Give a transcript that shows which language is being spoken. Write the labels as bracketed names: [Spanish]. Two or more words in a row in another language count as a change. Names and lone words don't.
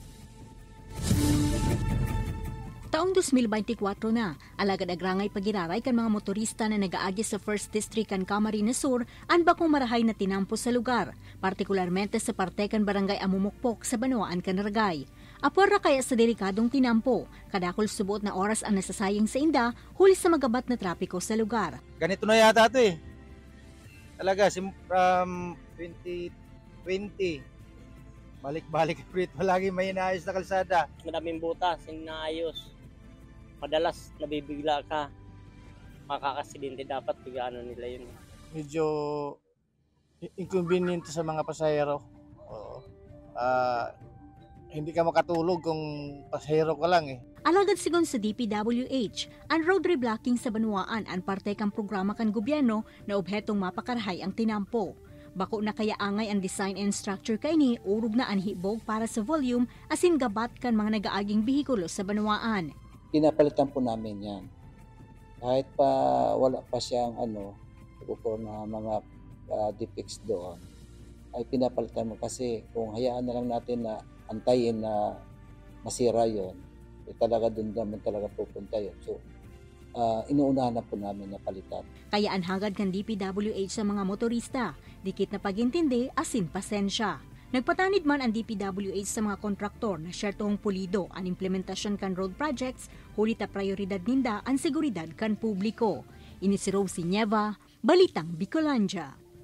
[Bikol] Taong 2024 na, alagad agrangay pagiraray kan mga motorista na nagaagi sa 1st District kan Camarines Sur ang bakong marahay na tinampo sa lugar, partikularmente sa parte kan barangay Amumukpok sa Banwaan kan Ragay. Apor ra kaya sa delikadong tinampo, kadakol subot na oras ang nasasayang sa inda huli sa magabat na trapiko sa lugar. [Filipino] Ganito na yata ito eh. Talaga, from 2020, balik-balik ulit, palagi may inaayos na kalsada. Madaming butas, inaayos. Madalas nabibigla ka, makakasidente dapat bigano nila yun. Medyo inconvenient sa mga pasahero. Hindi ka makatulog kung pasahero ka lang eh. [Bikol] Alagad sigon sa DPWH, ang road reblocking sa Banwaan ang parte kang programa kan gobyerno na obhetong mapakarahay ang tinampo. Bako na kaya angay ang [English] design and structure [Bikol] kay ni urog na ang hibog para sa volume asin gabat kan mga nagaaging bihikulo sa Banwaan. [Filipino] Pinapalitan po namin yan. Kahit pa wala pa siyang po na mga defects doon, ay pinapalitan mo kasi kung hayaan na lang natin na antayin na masira yon, talaga doon naman talaga pupunta yun. So, inuunahan na po namin na palitan. [Bikol] Kaya anhagad kan DPWH sa mga motorista, dikit na pagintindi asin pasensya. Nagpatanid man ang DPWH sa mga kontraktor na syertohong pulido ang implementasyon kan [English] road projects, [Bikol] huli ta prioridad ninda ang seguridad kan publiko. Ini si Rosie Nieva, Balitang Bicolandia.